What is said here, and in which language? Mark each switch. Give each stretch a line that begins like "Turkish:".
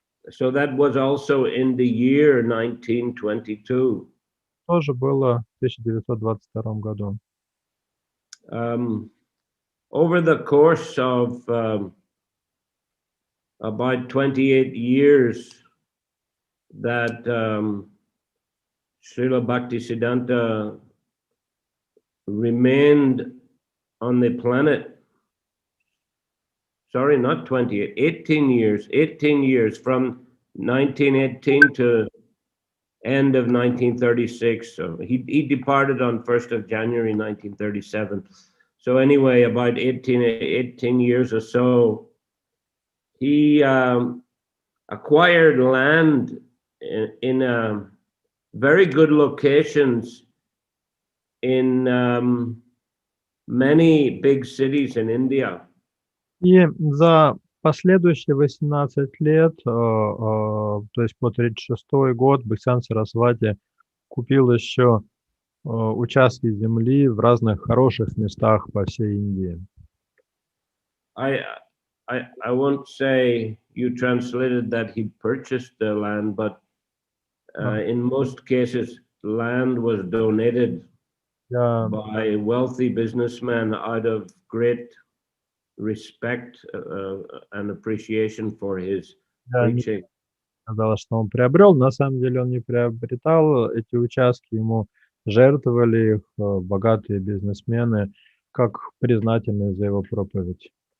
English: So that was also in the year 1922.
Russian: Тоже было в 1922 году.
English: Over the course of about 28 years that Srila Bhaktisiddhanta remained on the planet. Sorry, not 20, 18 years from 1918 to end of 1936. So he departed on 1st of January 1937. So anyway, about 18 years or so, he acquired land in very good locations in many big cities in India.
Russian: И за последующие 18 лет, то есть по 36 год, Бхактивиданта Сарасвати купил еще участки земли в разных хороших местах по всей Индии.
English: I won't say you translated that he purchased the land, but in most cases, land was donated by wealthy businessmen out of great respect and appreciation for his preaching.
Russian: Сказал, что он приобрел, на самом деле он не приобретал эти участки, ему жертвовали их богатые бизнесмены, как признательные за его проповедь.